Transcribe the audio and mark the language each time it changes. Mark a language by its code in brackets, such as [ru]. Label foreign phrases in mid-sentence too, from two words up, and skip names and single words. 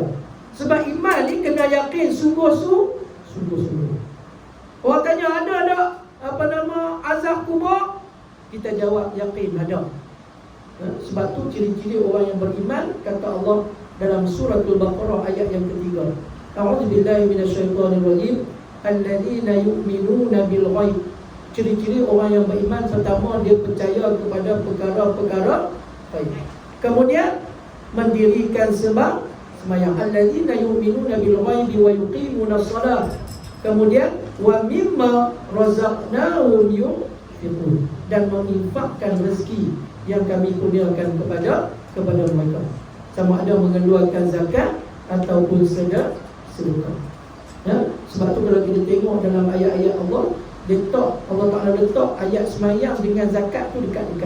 [ms] Sebab iman ni kena yakin sungguh-sungguh. Orang tanya, ada azab kubur? Kita jawab yakin ada. Sebab tu ciri-ciri orang yang beriman, kata Allah dalam suratul Baqarah ayat yang ketiga, [ar] أعوذ بالله من الشيطان الرجيم، الذين يؤمنون بالغيب. [ms] Ciri-ciri orang yang beriman, pertama dia percaya kepada perkara-perkara ghaib. Kemudian mendirikan sembahyang. [ar] الذين يؤمنون بالغيب ويقيمون الصلاة. Kemudian ومما رزقناهم ينفقون, [ms] dan menginfakkan rezeki yang kami kurniakan kepada mereka, sama ada mengeluarkan zakat ataupun sedekah. Sebab tu kalau kita tengok dalam ayat-ayat Allah, Allah Ta'ala letak ayat semayang dengan zakat tu dekat-dekat.